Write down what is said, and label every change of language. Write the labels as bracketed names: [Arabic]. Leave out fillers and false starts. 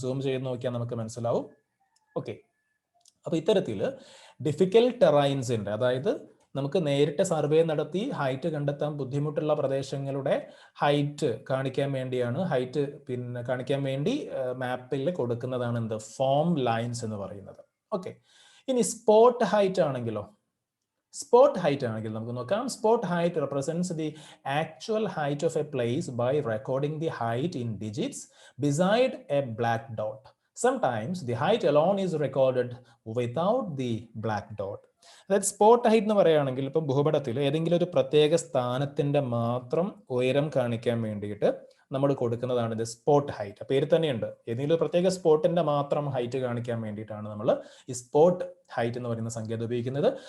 [Malayalam] Zoom ചെയ്ത് നോക്കിയാൽ നമുക്ക് മനസ്സിലാവും. ഓക്കെ, അപ്പൊ ഇത്തരത്തിൽ ഡിഫിക്കൽട്ട് ടെറൈൻസിന്റെ, അതായത് നമുക്ക് നേരിട്ട് സർവേ നടത്തി ഹൈറ്റ് കണ്ടെത്താൻ ബുദ്ധിമുട്ടുള്ള പ്രദേശങ്ങളുടെ ഹൈറ്റ് കാണിക്കാൻ വേണ്ടിയാണ് കാണിക്കാൻ വേണ്ടി മാപ്പിൽ കൊടുക്കുന്നതാണ് എന്ത്? ഫോം ലൈൻസ് എന്ന് പറയുന്നത്. ഓക്കെ, ഇനി സ്പോട്ട് ഹൈറ്റ് ആണെങ്കിലോ? സ്പോട്ട് ഹൈറ്റ് ആണെങ്കിൽ നമുക്ക് നോക്കാം. [English] Spot height represents the actual height of a place by recording the height in digits beside a black dot. Sometimes the height alone is recorded without the black dot. [Malayalam] അതായത് spot height എന്ന് പറയുകയാണെങ്കിൽ ഇപ്പം ഭൂപടത്തിൽ ഏതെങ്കിലും ഒരു പ്രത്യേക സ്ഥാനത്തിന്റെ മാത്രം ഉയരം കാണിക്കാൻ വേണ്ടിയിട്ട് നമ്മൾ കൊടുക്കുന്നതാണ് ഇത് സ്പോട്ട് ഹൈറ്റ്. പേര് തന്നെയുണ്ട്, ഏതെങ്കിലും ഒരു പ്രത്യേക സ്പോട്ടിന്റെ മാത്രം ഹൈറ്റ് കാണിക്കാൻ വേണ്ടിയിട്ടാണ് നമ്മൾ ഈ സ്പോട്ട് ഹൈറ്റ് എന്ന് പറയുന്ന സങ്കേതം ഉപയോഗിക്കുന്നത്.